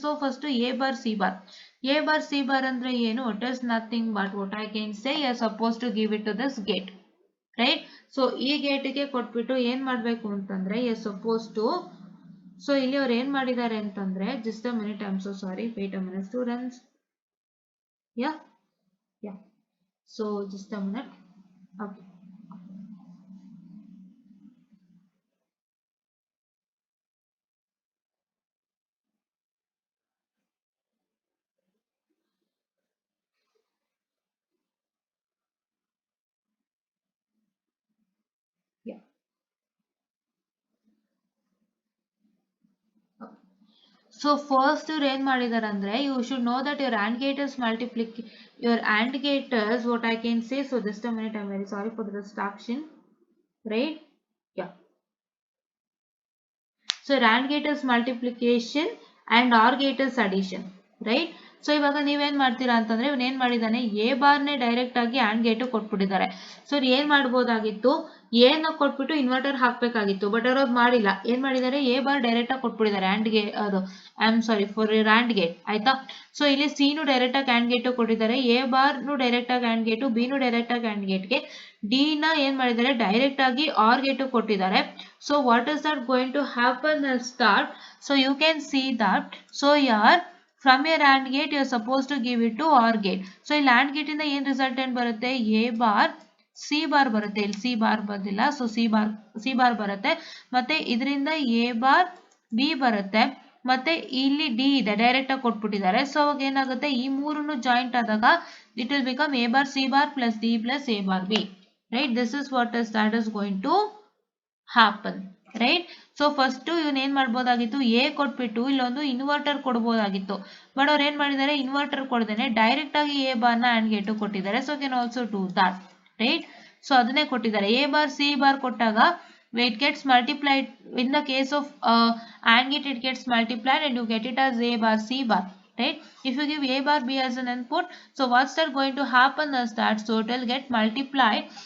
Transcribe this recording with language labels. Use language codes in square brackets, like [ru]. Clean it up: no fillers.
[kn] So first A bar C bar. A bar C bar ಅಂದ್ರೆ ಏನು? [en] It is nothing but what I can say you are suppose to give it to this gate, right? [kn] So ಈ ಗೇಟ್ಗೆ ಕೊಟ್ಬಿಟ್ಟು ಏನ್ ಮಾಡ್ಬೇಕು ಅಂತಂದ್ರೆ [en] you are suppose to, [kn] so ಇಲ್ಲಿ ಅವ್ರು ಏನ್ ಮಾಡಿದ್ದಾರೆ ಅಂತಂದ್ರೆ, [en] Just a minute, I am so sorry, wait a minute students. Yeah yeah, so just a minute. Okay. [kn] So first ಇವ್ರು ಏನ್ ಮಾಡಿದಾರೆ ಅಂದ್ರೆ, [en] You should know that your AND gators your AND gators, what I can say, so just a minute, I'm very sorry for the distraction, right? Yeah. So AND gators multiplication and OR gators addition, right? [kn] So ಇವಾಗ ನೀವೇನ್ ಮಾಡ್ತೀರಾ ಅಂತಂದ್ರೆ, ಇವನ್ ಏನ್ ಮಾಡಿದಾನೆ, A ಬಾರ್ನೇ direct ಆಗಿ and gate ಕೊಟ್ಬಿಟ್ಟಿದ್ದಾರೆ. So ಏನ್ ಮಾಡ್ಬೋದಾಗಿತ್ತು, ಎನ ಕೊಟ್ಬಿಟ್ಟು ಇನ್ವರ್ಟರ್ ಹಾಕ್ಬೇಕಾಗಿತ್ತು, ಬಟ್ ಅವ್ರು ಅದು ಮಾಡಿಲ್ಲ. ಏನ್ ಮಾಡಿದ್ದಾರೆ, ಎ ಬಾರ್ ಡೈರೆಕ್ಟ್ ಆಗಿ ಕೊಟ್ಬಿಟ್ಟಿದ್ದಾರೆ ಆ್ಯಂಡ್ ಗೆ ಅದು [en] I am sorry for [kn] and gate, ಆಯ್ತಾ. ಸೊ ಇಲ್ಲಿ ಸಿ ನು ಡೈರೆಕ್ಟ್ ಆಗಿ ಆ್ಯಂಡ್ ಗೇಟ್ ಕೊಟ್ಟಿದ್ದಾರೆ, ಎ ಬಾರ್ ನು ಡೈರೆಕ್ಟ್ ಆಗಿ ಆ್ಯಂಡ್ ಗೇಟು, ಬಿ ನು ಡೈರೆಕ್ಟ್ ಆಗಿ ಆ್ಯಂಡ್ ಗೇಟ್ಗೆ, ಡಿ ನ ಏನ್ ಮಾಡಿದ್ದಾರೆ ಡೈರೆಕ್ಟ್ ಆಗಿ ಆರ್ ಗೇಟ್ ಕೊಟ್ಟಿದ್ದಾರೆ. [en] So what is that going to happen is that, so you can see that, so here from your AND gate you are supposed to give it to OR gate. [kn] So ಇಲ್ಲಿ AND gate ಇಂದ ಏನ್ resultant ಬರುತ್ತೆ, A bar C bar ಬರುತ್ತೆ, ಇಲ್ಲಿ C bar ಬಂದಿಲ್ಲ, so C bar ಬರುತ್ತೆ, ಮತ್ತೆ ಇದರಿಂದ A ಬಾರ್ B ಬರುತ್ತೆ, ಮತ್ತೆ ಇಲ್ಲಿ D ಇದೆ ಡೈರೆಕ್ಟ್ ಆಗಿ ಕೊಟ್ಬಿಟ್ಟಿದ್ದಾರೆ. ಸೊ ಅವಾಗ ಏನಾಗುತ್ತೆ, ಈ ಮೂರನ್ನು ಜಾಯಿಂಟ್ ಆದಾಗ [en] it will become A bar C bar plus D plus A bar B, [kn] right? [en] This is what is that is going to happen, right? [kn] So first ಇವನ್ ಏನ್ ಮಾಡ್ಬೋದಾಗಿತ್ತು, ಎ ಕೊಟ್ಬಿಟ್ಟು ಇಲ್ಲೊಂದು ಇನ್ವರ್ಟರ್ ಕೊಡ್ಬೋದಾಗಿತ್ತು, ಬಟ್ ಅವ್ರು ಏನ್ ಮಾಡಿದ್ದಾರೆ, ಇನ್ವರ್ಟರ್ ಕೊಡ್ದೇನೆ ಡೈರೆಕ್ಟ್ ಆಗಿ A bar ನ and gate ಕೊಟ್ಟಿದ್ದಾರೆ. [en] So can also do that, right? So [kn] ಅದನ್ನೇ ಕೊಟ್ಟಿದ್ದಾರೆ. ಎ ಬಾರ್ ಸಿ ಬಾರ್ ಕೊಟ್ಟಾಗ [en] it gets multiplied in the case of AND gate, it gets multiplied and you get it as A bar C bar, right? If you give A bar B as an input, so what's that going to happen is that, so it will get multiplied.